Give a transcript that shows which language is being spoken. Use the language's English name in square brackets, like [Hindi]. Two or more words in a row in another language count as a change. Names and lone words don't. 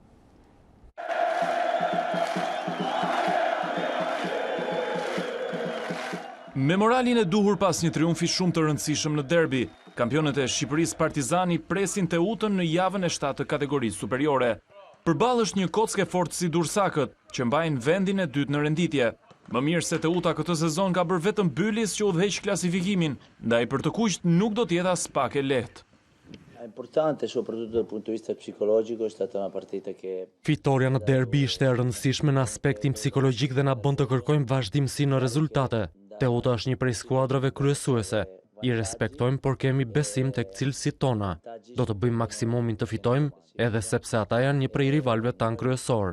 [Albanian] Me moralin e duhur pas një triumfi shumë të rëndësishëm në derbi, kampionët e Shqipërisë Partizani presin Teutën në javën e 7 të kategorisë superiore. Përballë është një kockë e fortë si Dursakët, që mbajnë vendin e dytë në renditje. Më mirë se Teuta këtë sezon ka bërë vetëm Bylis që udhëheq klasifikimin, ndaj për të kuqt nuk do të jetë as pak e lehtë. [Italian] Importante soprattutto dal punto di vista psicologico è stata una partita che [Albanian] Fitoria në derbi ishte e rëndësishme në aspektin psikologjik dhe na bën të kërkojmë vazhdimsi në rezultate. Teuta është një prej skuadrave kryesuese. I respektojmë, por kemi besim tek cilësitë tona. Do të bëjmë maksimumin të fitojmë, edhe sepse ata janë një prej rivalëve tanë kryesor.